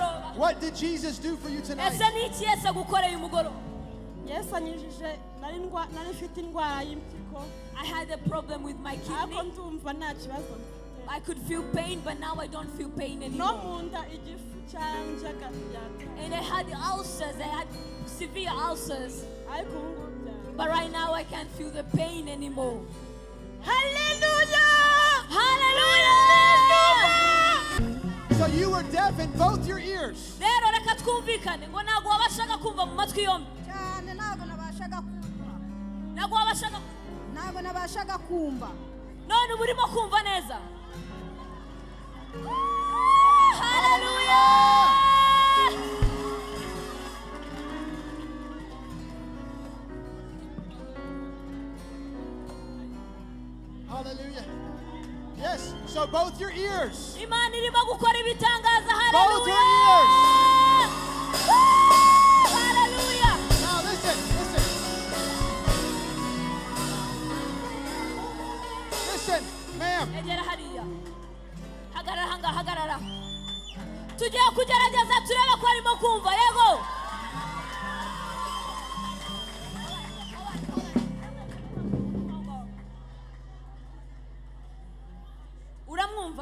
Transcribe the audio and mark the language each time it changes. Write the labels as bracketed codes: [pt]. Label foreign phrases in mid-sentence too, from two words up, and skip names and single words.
[en] What did Jesus do for you tonight? [rw] ese ni iki Yesu agukoreye umugoroba? Yesu anyujije nari mfite indwara y'impyiko [en] I had a problem with my [rw] ariko [en] kidney. [rw] ndumva nta kibazo [en] I could feel pain, but now I don't feel pain no anymore. [rw] mu nda igifu cyanjaga [en] And I had ulcers. I had severe ulcers. [rw] ariko ubu ngubu byari [en] But right now I can't feel the pain anymore. [rw] haleluya [en] Hallelujah! So you were deaf in both your ears. [rw] Rero reka twumvikane ngo ntabwo wabashaga kumva mu matwi yombi. cyane ntabwo nabashaga kumva Ntabwo wabashaga. ntabwo nabashaga kumva None uba urimo kumva neza. [en] Hallelujah! Hallelujah. Yes, so both your ears. [rw] Imana irimo gukora ibitangaza. [en] Both your Hallelujah! Woo! Hallelujah! Now listen, listen. Listen, ma'am. [rw] Egera hariya. Hagarara hanga, hagarara. Tugiye kugerageza turebe ko arimo kumva. Yego. Uramwumva?